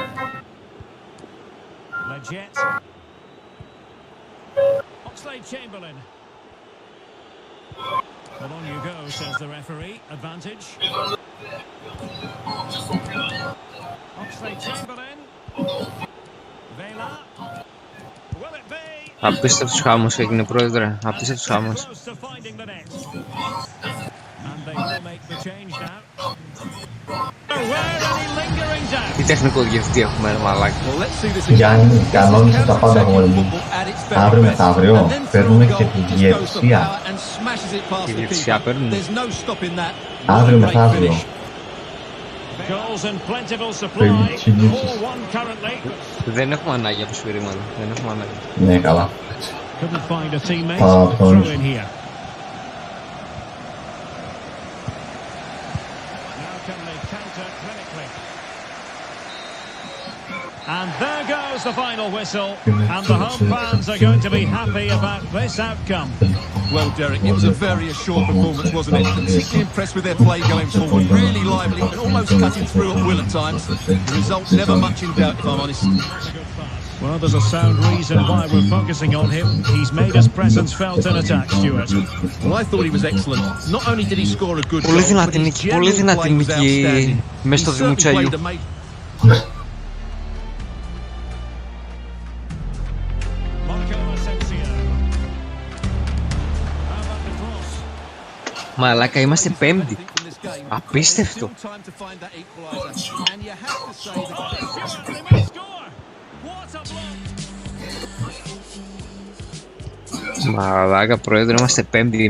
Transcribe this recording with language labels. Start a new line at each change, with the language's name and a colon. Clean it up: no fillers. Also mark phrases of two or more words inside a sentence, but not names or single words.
English: Leggett. Oxlade Chamberlain. Well, on you go, says the referee. Advantage. Oxlade Chamberlain. Vela. Will it be?
Greek: Απίστευτος χάμος έγινε, πρόεδρε. Απίστευτος χάμος. Τι τεχνικό διευθυντή έχουμε, μαλάκι. Γιάννη, κανόνισε τα πάντα γόλμη. Αύριο μεθαύριο παίρνουμε και τη διαιτησία. Τη διαιτησία παίρνουμε. Αύριο μεθαύριο. Δεν έχουμε ανάγκη από σφυρίγματα. Δεν έχουμε ανάγκη. Ναι, καλά. Θα το τονίσω.
English: And there goes the final whistle, and the home fans are going to be happy about this outcome. Well, Derek, it was a very assured performance, wasn't it? Particularly impressed with their play going forward. Really lively and almost cutting through at will at times. The result never much in doubt, if I'm honest. Well, there's a sound reason why we're focusing on him. He's made his presence felt in attack, Stuart. Well, I thought he was excellent. Not only did he score a good goal,
Greek: Πολύ
English: but
Greek: δυνατή
English: his
Greek: νίκη, πολύ
English: general
Greek: δυνατή
English: play was
Greek: νίκη
English: outstanding.
Greek: μες
English: He
Greek: στο
English: certainly
Greek: Δημουτσέλιου.
English: played amazing.
Greek: Μαλάκα, είμαστε πέμπτη. Απίστευτο. Μαλάκα, πρόεδρε, είμαστε πέμπτη.